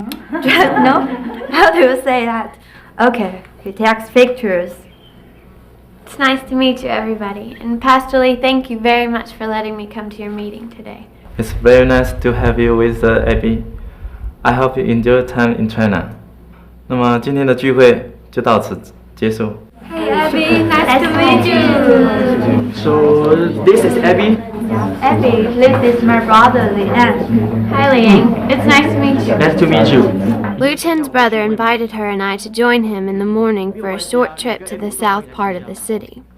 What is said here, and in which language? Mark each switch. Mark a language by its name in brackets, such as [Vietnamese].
[English] No? How do you say that? Okay, he takes pictures. It's nice to meet you, everybody. And Pastor Lee, thank you very much for letting me come to your meeting today. It's very nice to have you with Abbey. I hope you enjoy time in China. [Chinese] 那么今天的聚会就到此结束。 [English] Hey Abbey, nice to meet you. So this is Abbey. Abbey, this is my brother Liang. Hi, Liang. It's nice to meet you. Nice to meet you. Lu Chen's brother invited her and I to join him in the morning for a short trip to the south part of the city.